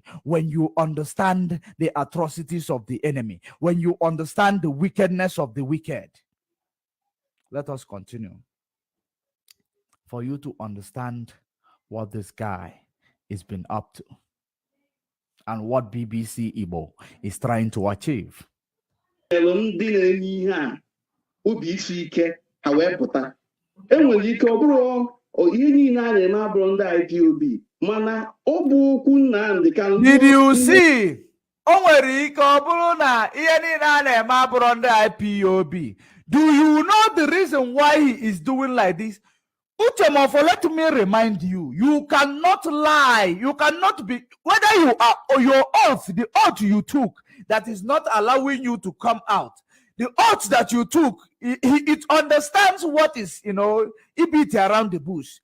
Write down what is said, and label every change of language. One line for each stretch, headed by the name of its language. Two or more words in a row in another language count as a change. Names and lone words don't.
English: When you understand the atrocities of the enemy, when you understand the wickedness of the wicked. Let us continue. For you to understand what this guy has been up to and what BBC Igbo is trying to achieve.
Igbo: Enwere ike ọ bụrụ ihe niile a na-eme abụrụ ndị IPOB, mana ọ bụ okwu Nnamdi Kanu.
English: Did you see?
Igbo: O nwere ike ọ bụrụ na ihe niile a na-eme abụrụ ndị IPOB.
English: Do you know the reason why he is doing like this? Uchemofo, let me remind you, you cannot lie. You cannot be, whether you are or your oath, the oath you took that is not allowing you to come out. The oath that you took, it understands what is, it beat around the bush.